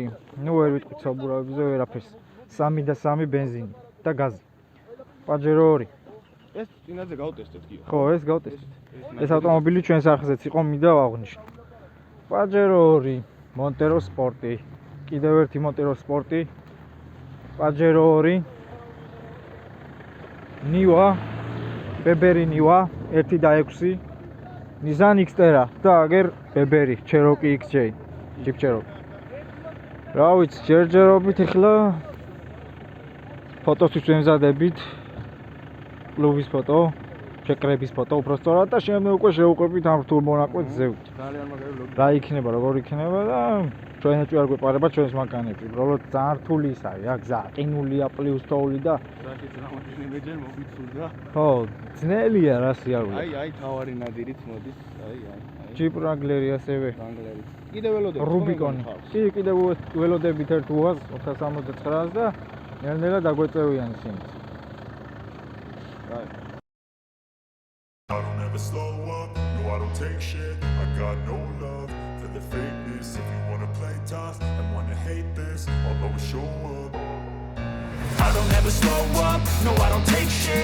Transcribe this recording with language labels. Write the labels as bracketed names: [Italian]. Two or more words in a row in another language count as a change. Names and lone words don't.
[Georgian] ნუ ვერ ვიტყვით საბურავებზე ვერაფერს. 3 და 3 ბენზინი და გაზი. Pajero 2. ეს წინაზე გავტესტეთ კი. ხო, ეს გავტესტეთ. ეს ავტომობილი ჩვენს არხზეც იყო, მინდა ვაღნიშნო. Pajero 2, Montero Sport-ი. კიდევ ერთი Montero Sport-ი. Pajero 2. Niva, Beberi Niva, 1 და 6. Nissan Xterra და აგერ Beberi, Cherokee XJ, Jeep Cherokee. რა ვიცი, ჯერჯერობით ახლა ფოტოსთვის ვემზადებით. კლუბის ფოტო, შეკრების ფოტო უბრალოდ და შემდეგ უკვე შევუყვებით ამ რთულ მონაკვეთს ზევით. ძალიან მაგარი ლოგი. რა იქნება, როგორ იქნება და ჩვენ ეჭვი არ გვეპარება ჩვენს მანქანებში. უბრალოდ ძალიან რთული ის არის, რა გზა, ყინულია, პლუს თოვლი და საერთოდ რამოდენიმე მეჯერ მოგიწურდა. ხო, ძნელია რა სიარული. აი, თავარი ნადირით მოდის. აი. Jeep Wrangler-ი ასევე. Wrangler-ი. კიდე ველოდები. Rubicon-ი. კი, კიდევ ველოდებით ერთ UAZ 469-ს და ნელ-ნელა დაგვეწევიან ისინი. [English] Right. I don't ever slow up, no I don't take shit. I got no love for the fakeness. If you wanna play tough and wanna hate this, I'll always show up. I don't ever slow up, no I don't take shit.